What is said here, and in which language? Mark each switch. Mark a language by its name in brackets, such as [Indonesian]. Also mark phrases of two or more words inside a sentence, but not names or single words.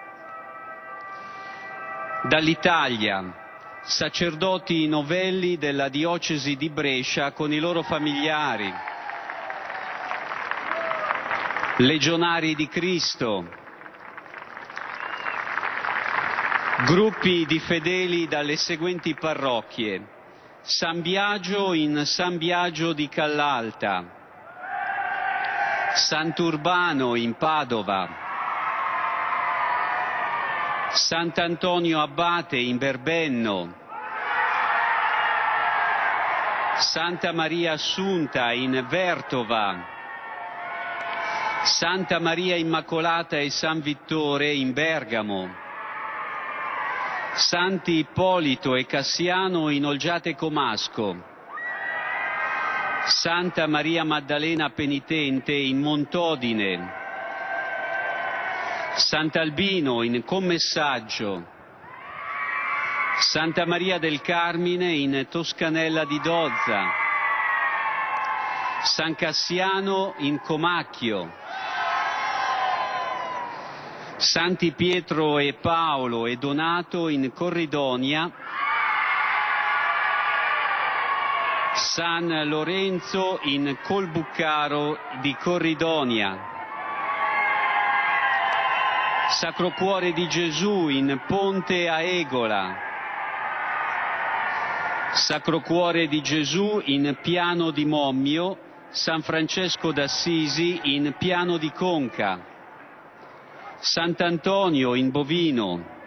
[Italian] dall'Italia, sacerdoti novelli della diocesi di Brescia con i loro familiari, legionari di Cristo, gruppi di fedeli dalle seguenti parrocchie: San Biagio in San Biagio di Callalta, Sant'Urbano in Padova, Sant'Antonio Abate in Berbenno, Santa Maria Assunta in Vertova, Santa Maria Immacolata e San Vittore in Bergamo, Santi Ippolito e Cassiano in Olgiate Comasco, Santa Maria Maddalena Penitente in Montodine, Sant'Albino in Commessaggio, Santa Maria del Carmine in Toscanella di Dozza, San Cassiano in Comacchio, Santi Pietro e Paolo e Donato in Corridonia, San Lorenzo in Colbuccaro di Corridonia, Sacro Cuore di Gesù in Ponte a Egola, Sacro Cuore di Gesù in Piano di Mommio, San Francesco d'Assisi in Piano di Conca, Sant'Antonio in Bovino,